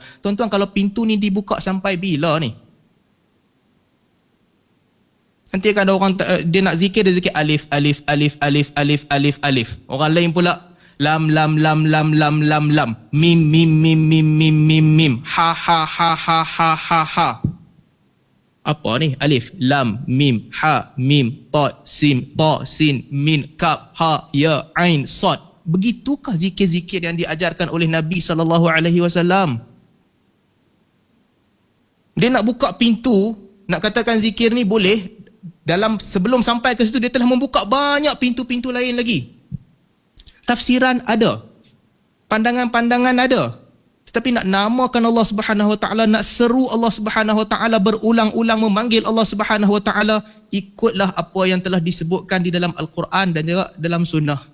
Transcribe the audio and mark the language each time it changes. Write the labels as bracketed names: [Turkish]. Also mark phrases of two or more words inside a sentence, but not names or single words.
[Malay] Tuan-tuan, kalau pintu ni dibuka sampai bila ni? Nanti kan ada orang, dia nak zikir, dia zikir [Arabic] ألف ألف ألف ألف ألف ألف ألف. [Malay] Orang lain pula, [Arabic] لام لام لام لام لام لام لام. ميم ميم ميم ميم ميم ميم ميم. ها ها ها ها ها ها ها. [Malay] Apa ni? [Arabic] Alif, lam, ميم حا ميم, طا سين ميم كاف ها يا, عين صاد. [Malay] Begitukah zikir-zikir yang diajarkan oleh Nabi SAW? Dia nak buka pintu, nak katakan zikir ni boleh, sebelum sampai ke situ dia telah membuka banyak pintu-pintu lain lagi. Tafsiran ada, pandangan-pandangan ada, tetapi nak namakan Allah [Arabic] سبحانه وتعالى, [Malay] nak seru Allah [Arabic] سبحانه وتعالى, [Malay] berulang-ulang memanggil Allah [Arabic] سبحانه وتعالى, [Malay] ikutlah apa yang telah disebutkan di dalam Al-Quran dan juga dalam sunnah.